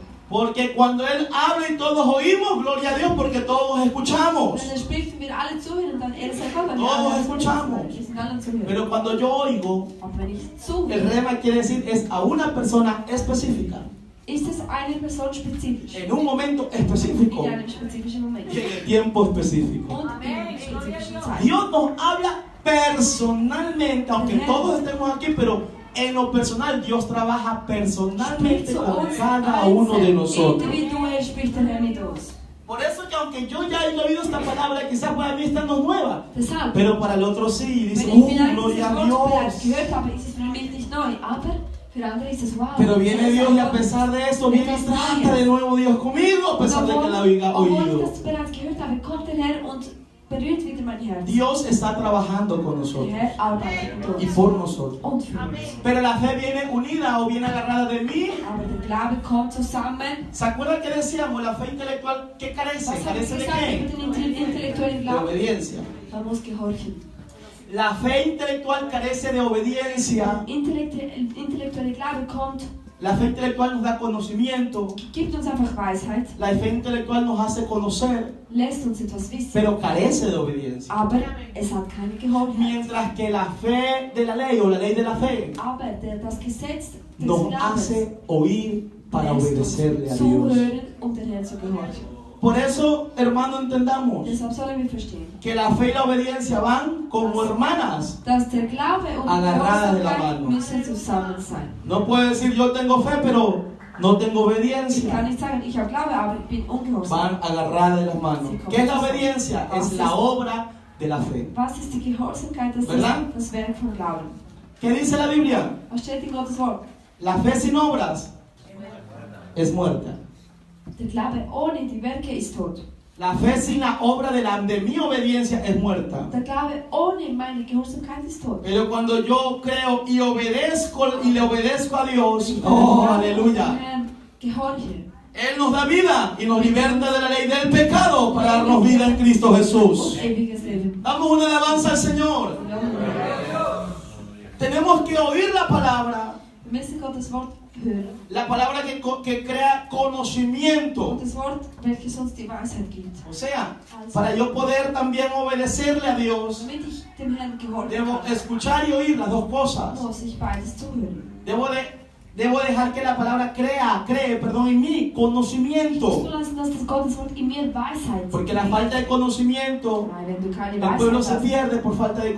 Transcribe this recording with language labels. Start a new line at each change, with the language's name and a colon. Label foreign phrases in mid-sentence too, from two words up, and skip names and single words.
Spanish: Porque cuando Él habla y todos oímos, gloria a Dios, porque todos escuchamos.
German: Wenn er spricht und wir alle zuhören und dann er selber, dann
Spanish: Todos escuchamos.
German: wir sind alle zuhören.
Spanish: Pero cuando yo oigo,
German: Aber wenn ich
Spanish: el
German: zuhöre,
Spanish: rema quiere decir es a una persona específica,
German: ist es eine Person spezifisch.
Spanish: en un momento específico
German: In einem spezifischen Moment.
Spanish: y en el tiempo específico.
German: Und in einer spezifischen Zeit.
Spanish: Dios nos habla personalmente, aunque todos estemos aquí, pero en lo personal Dios trabaja personalmente
German: Spricht zu
Spanish: con
German: uns
Spanish: cada uno de
German: einzeln.
Spanish: nosotros.
German: Individuell spricht der Herr mit uns.
Spanish: Por eso que aunque yo ya haya oído esta palabra, quizás para mí esta no es nueva,
German: Deshalb,
Spanish: pero para el otro sí, dice,
German: wenn ich vielleicht
Spanish: gloria
German: dieses
Spanish: a
German: Wort bereits
Spanish: Dios.
German: gehört habe, ist es für mich nicht neu. Aber für andere ist es wow.
Spanish: Pero viene
German: Es ist
Spanish: Dios y a
German: einfach
Spanish: pesar de eso, viene y
German: etwas
Spanish: trata
German: Neues.
Spanish: de nuevo Dios conmigo, a pesar de que la había
German: Obwohl ich
Spanish: oído.
German: das bereits gehört habe, kommt der Herr und berührt wieder mein Herz.
Spanish: Dios está trabajando con
German: Der
Spanish: nosotros
German: Herr arbeitet mit
Spanish: y
German: uns
Spanish: por nosotros.
German: und für uns.
Spanish: Pero la fe viene unida o viene agarrada de mí.
German: Aber der Glaube kommt zusammen.
Spanish: ¿Se acuerdan que decíamos la fe intelectual qué carece?
German: Was habe ich
Spanish: ¿Carece de
German: gesagt
Spanish: qué?
German: über den intellektuellen
Spanish: De
German: Glauben?
Spanish: obediencia.
German: Man muss gehorchen.
Spanish: La fe intelectual carece de obediencia.
German: Intellektuelle Glaube kommt,
Spanish: La fe intelectual nos da conocimiento.
German: gibt uns einfach Weisheit,
Spanish: La fe intelectual nos hace conocer,
German: lässt uns etwas wissen,
Spanish: pero carece de obediencia.
German: aber es hat keine Gehorchenheit.
Spanish: Mientras que la fe de la ley o la ley de la fe
German: Aber das Gesetz des
Spanish: nos
German: Glaubens
Spanish: hace oír para
German: lässt
Spanish: obedecerle a
German: uns
Spanish: Dios.
German: zuhören, um den Herrn zu gehorchen.
Spanish: Por eso, hermano, entendamos
German: Deshalb sollen wir verstehen,
Spanish: que la fe y la obediencia van como hermanas.
German: dass der Glaube und die
Spanish: Agarradas de la
German: Gehorsamkeit
Spanish: mano.
German: müssen zusammen sein.
Spanish: No puede decir yo tengo fe, pero no tengo
German: Ich kann
Spanish: obediencia.
German: nicht sagen, ich habe Glaube, aber ich bin ungehorsam.
Spanish: Van agarradas de las manos. ¿Qué es la obediencia? Es la obra de la fe.
German: Was ist die Gehorsamkeit? Das ist
Spanish: ¿Verdad?
German: das Werk vom Glauben.
Spanish: ¿Qué dice la Biblia?
German: Was steht in Gottes Wort?
Spanish: La fe sin obras es muerta.
German: Der Glaube ohne die Werke ist tot.
Spanish: La fe sin la obra de mi obediencia es muerta.
German: Der Glaube ohne meine Gehorsamkeit ist tot.
Spanish: Pero cuando yo creo y obedezco y le obedezco a Dios, oh, aleluya.
German: Herrn gehorche.
Spanish: Él nos da vida y nos liberta de la ley del pecado para darnos vida en Cristo Jesús.
German: Und ewiges Leben.
Spanish: Damos una alabanza al Señor. Tenemos que oír la palabra,
German: Wir müssen Gottes Wort hören.
Spanish: la palabra que crea conocimiento.
German: Und das Wort, welches uns die Weisheit gibt.
Spanish: O sea, para yo poder también obedecerle a Dios,
German: Damit ich dem Herrn gehorchen
Spanish: debo
German: kann,
Spanish: escuchar y oír las dos cosas.
German: muss ich beides zuhören.
Spanish: Debo dejar que la palabra cree en mí
German: Ich muss
Spanish: conocimiento.
German: zulassen, dass das Gottes Wort in mir Weisheit
Spanish: Porque la falta de conocimiento,
German: Nein, wenn du keine
Spanish: el pueblo se
German: Weisheit hast,
Spanish: pierde por falta de